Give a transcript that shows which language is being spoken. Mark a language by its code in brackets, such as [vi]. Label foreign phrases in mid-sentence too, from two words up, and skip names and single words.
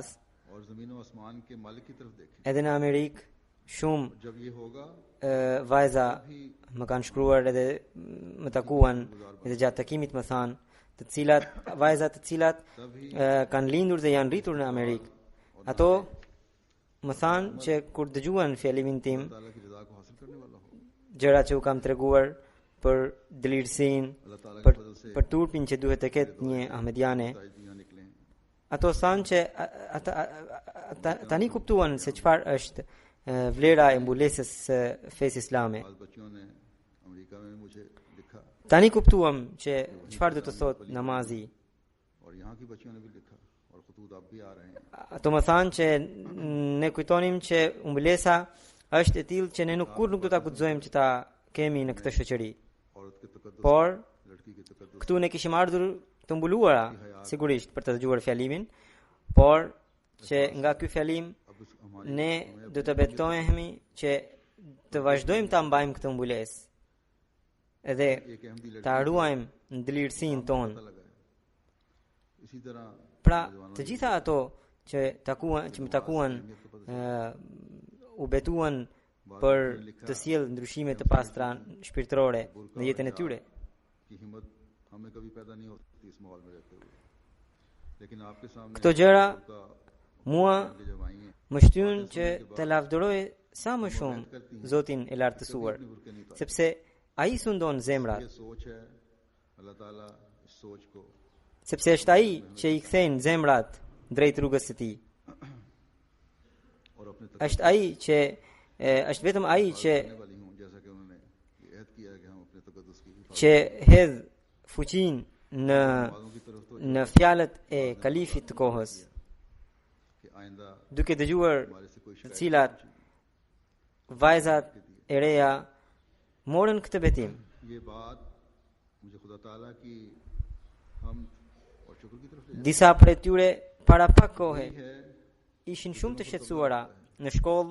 [ur] اور زمین اور آسمان کے مالک کی طرف دیکھیں [sq] edhe në Amerikë shumë [ur] جب یہ ہوگا [sq] vajza më kanë shkruar edhe më takuan edhe gjatë takimit më thanë, vajzat të cilat kanë lindur dhe janë rritur në Amerikë. Ato më thanë që kur dëgjuan fjalimin tim, [ur] تعالیٰ کی رضا کو حاصل کرنے والا ہو [sq] gjërat që u kam treguar për dëlirësinë, [ur] اللہ تعالیٰ [sq] për [ur] کے فضل سے [sq] për turpin që duhet të ketë një ahmediane, [ur] یہاں نکلے ہیں [sq] ato thanë që tani kuptuan se çfarë është vlera e mbulesës së fesë islame. [ur] آج بچیوں نے امریکہ میں مجھے لکھا [sq] Tani kuptuam që çfarë do të thotë namazi. [ur] اور یہاں کی بچیوں نے بھی لکھا اور خطوط اب بھی آ رہے ہیں [sq] Ato më thanë që ne kujtonim që mbulesa është e tillë që ne kur nuk do ta guxojmë që ta kemi në këtë shoqëri. [ur] عورت کے تقدس [sq] Por [ur] لڑکی کے تقدس [sq] këtu ne kishim ardhur të mbuluara, sigurisht për të dëgjuar fjalimin, por që nga ky fjalim [ur] اب ہماری [sq] ne do të betohemi që të vazhdojmë ta mbajmë këtë mbulesë. Edhe [ur] ایک احمدی لڑکی [sq] ta ruajmë ndëlirësinë tonë. [ur] پتہ لگا ہے اسی طرح [sq] Pra, të gjitha ato që më takuan u betuan për të sjellë ndryshime të pastra shpirtërore në jetën e tyre. [ur] کی ہمت ہمیں کبھی پیدا نہیں ہوتی اس ماحول میں رہتے ہوئے لیکن آپ کے سامنے [sq] Këto gjëra [ur] का [sq] mua [ur] جب آئی ہیں [sq] më shtyn që të lavdëroj sa më shumë Zotin e lartësuar, sepse ai sundon zemrat, [ur] یہ سوچ ہے اللہ تعالیٰ اس سوچ کو [sq] sepse është ai që i kthejnë zemrat drejt rrugës së tij. [ur] اور اپنے [sq] Është ai që është vetëm ai që [ur] تکنے والی ہوں جیسا کہ انہوں نے یہ عہد کیا ہے کہ ہم اپنے تقدس کی [sq] që hedh fuqinë [ur] حفاظتوں کی طرف تو [sq] në fjalët e kalifit të kohës, [ur] کہ آئندہ [sq] duke dëgjuar [ur] ہمارے سے کوئی [sq] të [ur] शिकायत [sq] cilat vajzat e reja morën këtë betim. [ur] یہ بات مجھے خدا تعالیٰ کی ہم اور شکر کی طرف لے [sq] Disa prej tyre para pak kohe [ur] جاتی ہے [sq] ishin shumë të shqetësuara në shkollë,